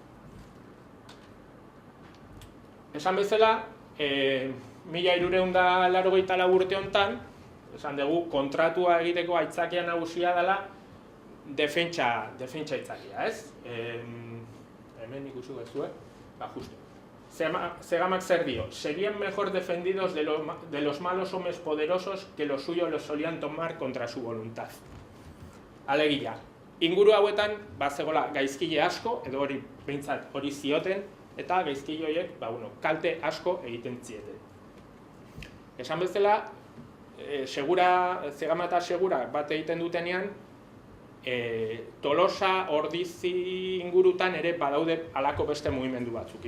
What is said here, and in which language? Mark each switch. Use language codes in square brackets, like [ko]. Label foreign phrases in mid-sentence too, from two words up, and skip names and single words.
[eu] Esan bezala, 1384 urte honetan, esan dugu, kontratua egiteko aitzakia nagusia dela defentsa aitzakia, ez? Hemen ikusi gaitu, justo. Segamak zer dio, [es] serían mejor defendidos de los malos hombres poderosos que los suyos los solían tomar contra su voluntad. [eu] Alegia, inguru hauetan, zegoela gaizkile asko, edo behintzat hori zioten, eta gaizkile horiek, kalte asko egiten zieten. Esan bezala, Zegama eta Segura bat egiten dutenean, Tolosa, Ordizi ingurutan ere badaude halako beste mugimendu batzuk.